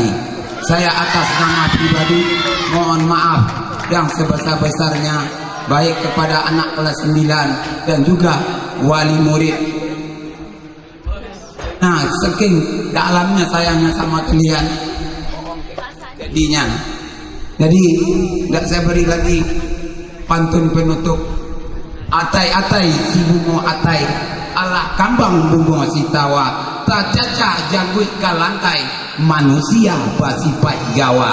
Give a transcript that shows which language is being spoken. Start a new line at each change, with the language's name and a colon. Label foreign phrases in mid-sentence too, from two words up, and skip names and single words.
Indonesian: Saya atas nama pribadi mohon maaf yang sebesar-besarnya, baik kepada anak kelas 9 dan juga wali murid. Nah, saking dalamnya sayangnya sama kalian, jadinya. Jadi tidak saya beri lagi pantun penutup.
Minangkabau: Atai-atai si bungo atai, alah kambang bungo si tawa, tak cacah janggut ke lantai, manusia basipai gawa.